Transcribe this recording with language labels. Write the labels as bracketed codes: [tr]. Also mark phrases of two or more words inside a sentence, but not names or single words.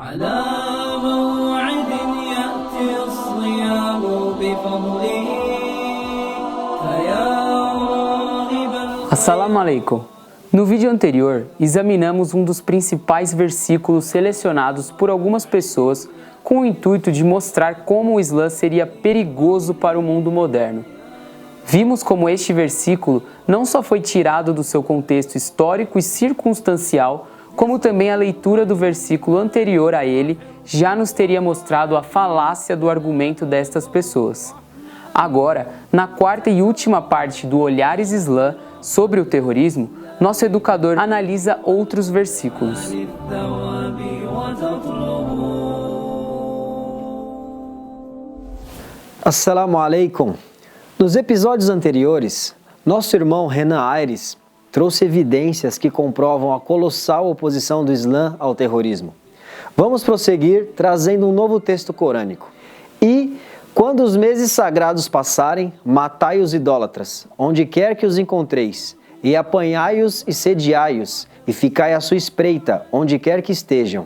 [ar] على موعد يأتي الصيام بفضله فيا راغبا. السلام عليكم. [pt] No vídeo anterior, examinamos um dos principais versículos selecionados por algumas pessoas com o intuito de mostrar como o Islã seria perigoso para o mundo moderno. Vimos como este versículo não só foi tirado do seu contexto histórico e circunstancial, como também a leitura do versículo anterior a ele já nos teria mostrado a falácia do argumento destas pessoas. Agora, na quarta e última parte do Olhares Islã sobre o terrorismo, nosso educador analisa outros versículos. [ar] السلام عليكم. [pt] Nos episódios anteriores, nosso irmão Renan Aires trouxe evidências que comprovam a colossal oposição do Islã ao terrorismo. Vamos prosseguir trazendo um novo texto corânico. E, quando os meses sagrados passarem, matai os idólatras, onde quer que os encontreis, e apanhai-os e sediai-os, e ficai à sua espreita, onde quer que estejam.